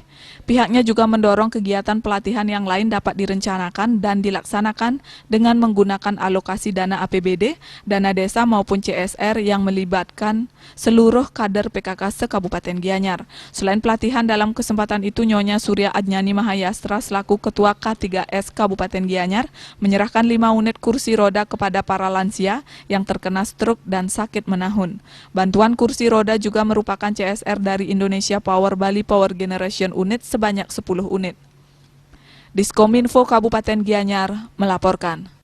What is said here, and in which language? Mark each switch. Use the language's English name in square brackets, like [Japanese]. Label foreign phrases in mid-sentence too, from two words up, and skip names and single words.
[Indonesian] Pihaknya juga mendorong kegiatan pelatihan yang lain dapat direncanakan dan dilaksanakan dengan menggunakan alokasi dana APBD, dana desa maupun CSR yang melibatkan seluruh kader PKK se-Kabupaten Gianyar. Selain pelatihan, dalam kesempatan itu Nyonya Surya Adnyani Mahayastra selaku Ketua K3S Kabupaten Gianyar menyerahkan 5 unit kursi roda kepada para lansia yang terkena stroke dan sakit menahun. Bantuan kursi roda juga merupakan CSR dari Indonesia Power Bali Power Generation Unit sebanyak 10 unit. Diskominfo Kabupaten Gianyar melaporkan.